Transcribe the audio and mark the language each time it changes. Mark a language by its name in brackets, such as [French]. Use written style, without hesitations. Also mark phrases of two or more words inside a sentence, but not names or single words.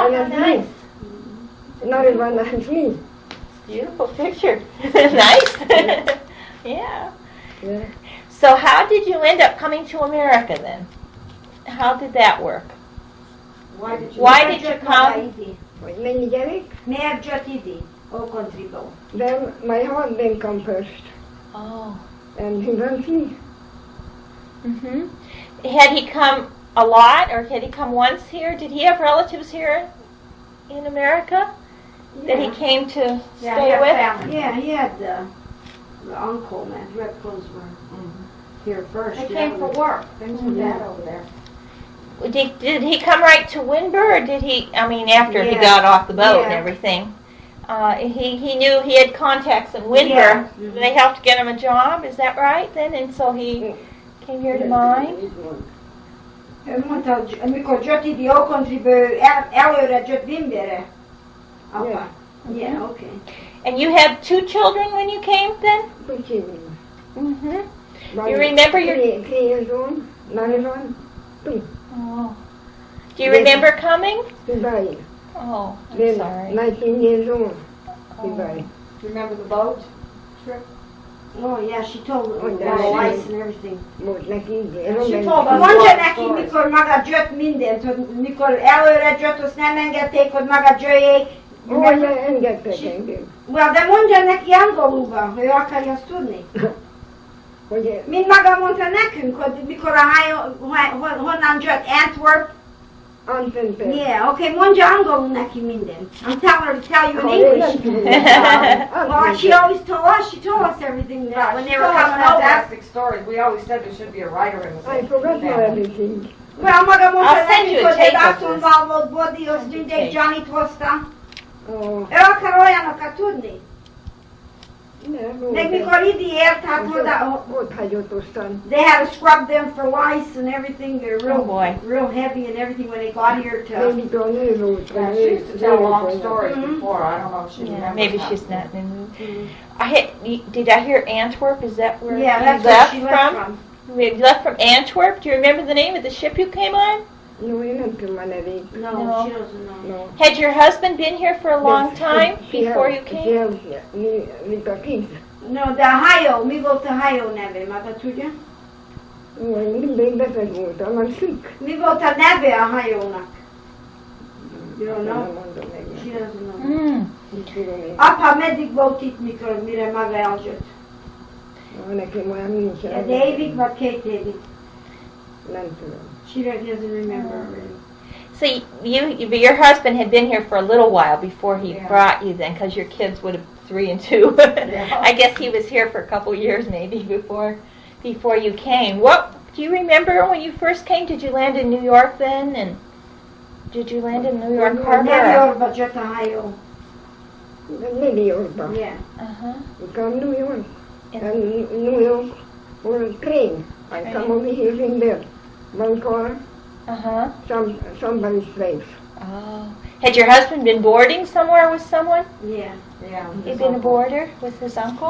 [English] And how that's nice. me. Not even that's me. Beautiful picture. Nice. Yeah. Yeah. So how did you end up coming to America then? How did that work? Why did you Why did you come? [Hungarian] ide? Hogy mennyi gyerek? Miért jött ide? [English] Old countryból. Then my husband come first. Oh. And he wants me. Mm-hmm. Had he come a lot, or had he come once here? Did he have relatives here in America that he came to Yeah, stay he had with? family. Yeah, he had the uncle, man. Repko's were here first. They yeah. came for work. Things were bad over there. Did he come right to Windber, or did he? I mean, after he Yeah. got off the boat and Yeah. everything, he knew he had contacts in Windber. Yeah. They helped get him a job. Is that right? Then, and so he came here to mine. [Hungarian] Ő mondta, hogy amikor jött ide [English] Old Countryből, [Hungarian] előre jött Wimberre. Apa. [English] Yeah, okay. And you had 2 children when you came then? 2 children. Mm-hmm. You remember your... 3 years old, 9 years old, 2. Oh. Do you remember coming? He died. Oh, I'm Then sorry. 19 years old, he Oh. died. Remember the boat trip? Oh, yeah, she told me Oh, about yeah, lice she- and everything. [Hungarian] Most neki [English] She told us [Hungarian] Mondja [English] lots of [Hungarian] neki, [English] stories. [Hungarian] mikor maga gyött mindent, hogy mikor előre gyött, azt nem engedték, hogy maga gyöjjék. Ó, ja, engedtek engem. Well, de mondja neki angolulban, hogy ő akarja azt tudni. Hogy Mint maga mondta nekünk, hogy mikor a hajó, honnan jött Antwerp. Antwerpen. [English] Yeah, okay, [Hungarian] mondja angolul neki mindent. [English] I'm telling her to tell you in [Hungarian] Oh, én nem [English] English. [Hungarian] tudom. [English] Well, she always told us, she told us everything Yeah, when she they were told us coming over. fantastic stories. We always said there should be a writer in the I forgot now everything. Well, [Hungarian] maga mondta [English] I'll send you [Hungarian] nekünk, [English] a [Hungarian] hogy egy [English] tape of this. [Hungarian] asszonyval volt body, azt mindegy [English] Okay. [Hungarian] Johnnyt hozta. [English] Oh, [Hungarian] Ő akar olyanokat tudni. nem, Meg mikor idi ért, hát oda, ott hagyott aztán. [English] they had to scrub them for lice and everything. They're real, Oh, boy. real heavy and everything when they got here to. [Hungarian] Még a nő volt. [English] Yeah, she used to tell long stories Mhm. before. I don't know if she Yeah, remembers maybe that. she's not in the mood. Did I hear Antwerp? Is that where Yeah, you that's where left she left from? from. You left from Antwerp? Do you remember the name of the ship you came on? No, [Hungarian] én nem tudom a nevét. [English] No, No. she doesn't know. No. Had your husband been here for a long time She before has- you she came? has, [Hungarian] mint a kis. No, de hajó, mi volt a hajó neve, maga tudja? Ó, én mindig beteg voltam, már szük. Mi volt a neve a hajónak? [English] You don't [Hungarian] Nem [English] know? [Hungarian] mondom meg. [English] She doesn't know. Mm. [Hungarian] Mit tudom én. Apa meddig volt itt, mikor, mire maga eljött? Ó, nekem olyan nincsen. Egy évig vagy 2 évig? Nem tudom. [English] She doesn't remember really. So your husband had been here for a little while before he Yeah. brought you then, because your kids would have 3 and 2. Yeah. I guess he was here for a couple years maybe before you came. What do you remember when you first came? Did you land in New York then? And did you land in New York New Harbor? [Hungarian] Yorkba jött a hajó. New Yorkban. [English] Yeah. Uh-huh. We come New York. In- And New York for a train. I come over here in there. One car, Uh-huh. somebody's place. Oh. Had your husband been boarding somewhere with someone? Yeah. Yeah. He'd been a boarder with his uncle?